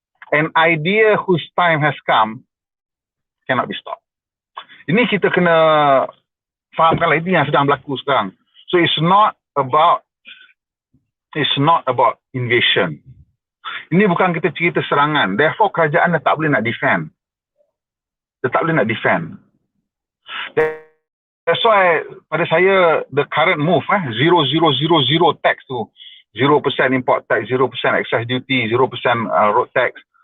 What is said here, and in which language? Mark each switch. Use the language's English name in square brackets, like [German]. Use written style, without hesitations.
[English] An idea whose time has come cannot be stopped. [Malay] Ini kita kena fahamkanlah ini yang sedang berlaku sekarang. [English] So it's not about invasion. [Malay] Ini bukan kita cerita serangan. Therefore kerajaan dah tak boleh nak defend. Dia tak boleh nak defend. [English] That's why [Malay] pada saya [English] the current move 0,000 tax tu, 0% import tax, 0% excess duty, 0% road tax.